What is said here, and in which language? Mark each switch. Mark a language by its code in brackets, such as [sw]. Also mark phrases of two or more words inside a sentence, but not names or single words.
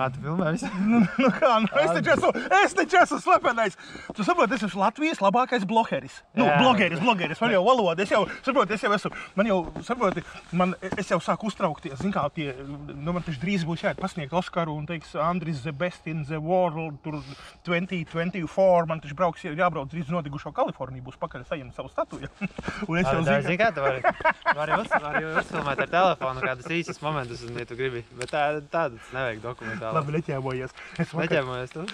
[lv] Tu filmē visu? Nu kā, es taču esmu slepenais. Tu saproti, es esmu Latvijas labākais blogeris. Blogeris, man jau valoda. Es jau esmu, es jau sāku uztraukties. Zin kā, man taču drīz būs jāiet pasniegt Oskaru un teiks, Andris [en] the best in the world, [lv] tur 2024. Man taču jābrauc drīz nodigušo Kaliforniju, būs pakaļ saņemt savu statuju. Un es jau zinu, kā tu vari uzfilmēt ar telefonu kādas īsas momentus, un ja tu gribi. Bet tādas nevajag dokumentāli. Labi, neķēmojies. Neķēmojies tu?